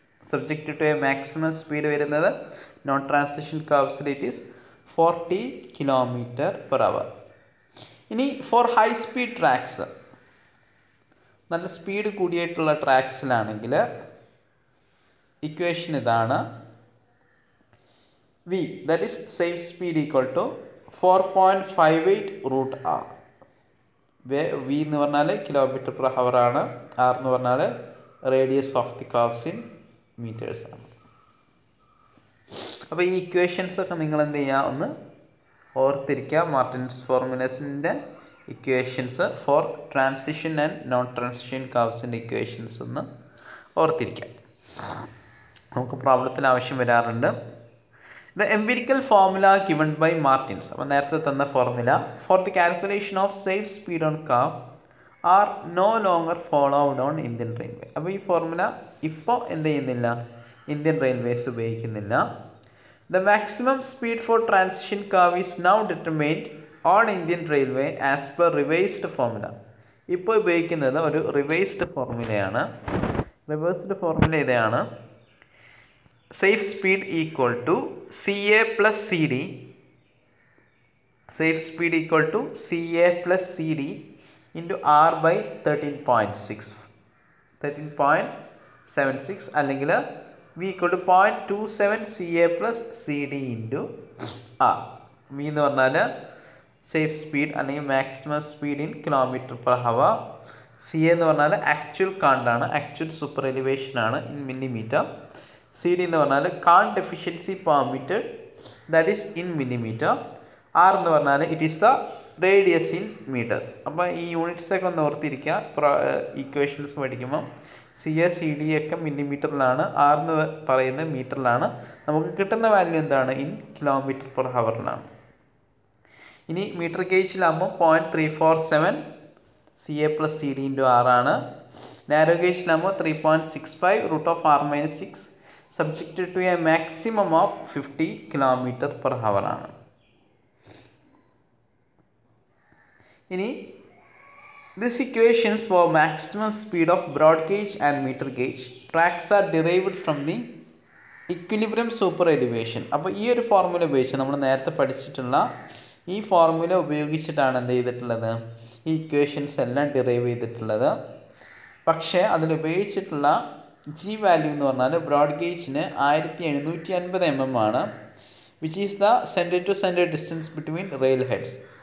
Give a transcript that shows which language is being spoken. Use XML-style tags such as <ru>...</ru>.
<en>subject to a maximum speed</en> <ml>വരുന്നത്</ml> <en>Non transition കർവ്സിൽ it is 40 km/h.</en> <ml>ഇനി</ml> <en>for high speed tracks,</en> <ml>നല്ല speed കൂടിയിട്ടുള്ള ട്രാക്സിലാണെങ്കിൽ equation ഇതാണ്.</ml> <en>V, that is safe speed equal to 4.58 √r.</en> <ml>V എന്ന് പറഞ്ഞാൽ km/h ആണ്, R എന്ന് പറഞ്ഞാൽ</ml> <en>radius of the curves in metres</en> <ml>ആണ്. അപ്പോൾ ഈ ഇക്വേഷൻസ് ഒക്കെ നിങ്ങൾ എന്ത് ചെയ്യുക, ഒന്ന് ഓർത്തിരിക്കുക. Martin's ഫോർമുലസിൻ്റെ equations</ml> <en>for transition and non transition</en> <ml>കർവ്സിൻ്റെ equations ഒന്ന് ഓർത്തിരിക്കുക. നമുക്ക് പ്രോബ്ലത്തിൽ ആവശ്യം വരാറുണ്ട്.</ml> <en>The empirical formula given by Martins,</en> <ml>അപ്പോൾ നേരത്തെ തന്ന</ml> <en>Formula for the calculation of safe speed on curve are no longer followed on Indian Railway.</en> <ml>അപ്പോൾ ഈ ഫോർമുല ഇപ്പോൾ എന്ത് ചെയ്യുന്നില്ല, ഇന്ത്യൻ റെയിൽവേസ് ഉപയോഗിക്കുന്നില്ല.</ml> <en>The maximum speed for transition curve is now determined on Indian Railway as per revised formula.</en> <ml>ഇപ്പോൾ ഉപയോഗിക്കുന്നത് ഒരു revised ഫോർമുലയാണ്. Reversed formula ഇതാണ്.</ml> <en>Safe speed equal to CA plus CD. Safe speed equal to CA plus CD into R by 13.76</en> <ml>അല്ലെങ്കിൽ</ml> <en>V equal to 0.27 CA plus CD into R.</en> <ml>V എന്ന് പറഞ്ഞാൽ safe speed അല്ലെങ്കിൽ maximum speed in km/h. CA എന്ന് പറഞ്ഞാൽ actual കാണ്ടാണ്, actual super elevation ആണ്</ml> <en>In millimetre. CD</en> <ml>എന്ന് പറഞ്ഞാൽ</ml> <en>Cant efficiency per meter, that is in millimeter.</en> <ml>R എന്ന് പറഞ്ഞാൽ</ml> <en>It is the radius in meters.</en> <ml>അപ്പോൾ ഈ യൂണിറ്റ്സൊക്കെ ഒന്ന് ഓർത്തിരിക്കുക. ഇക്വേഷൻസ് പഠിക്കുമ്പം CA CD ഒക്കെ മില്ലിമീറ്ററിലാണ്, R എന്ന് പറയുന്നത് മീറ്ററിലാണ്. നമുക്ക് കിട്ടുന്ന വാല്യൂ എന്താണ്, ഇൻ km/h. ഇനി metre ഗേജിലാകുമ്പോൾ 0.347</ml> <en>CA plus CD into R</en> <ml>ആണ്. Narrow ഗേജിലാകുമ്പോൾ</ml> <en>3.65 √r-6 subjected to a maximum of 50 km/h ആണ്.</en> <ml>ഇനി</ml> <en>this equations for maximum speed of broad gauge and meter gauge tracks are derived from the equilibrium super elevation.</en> <ml>അപ്പോൾ ഈ ഒരു formula ഉപയോഗിച്ച് നമ്മൾ നേരത്തെ പഠിച്ചിട്ടുള്ള ഈ ഫോർമുല ഉപയോഗിച്ചിട്ടാണ് എന്ത് ചെയ്തിട്ടുള്ളത്, ഈ ഇക്വേഷൻസ് എല്ലാം ഡിറൈവ് ചെയ്തിട്ടുള്ളത്. പക്ഷേ അതിലുപയോഗിച്ചിട്ടുള്ള ജി വാല്യൂ എന്ന് പറഞ്ഞാൽ ബ്രോഡ് ഗേജിന് 1750 mm ആണ്,</ml> <en>Which is the center to center distance between rail heads.</en>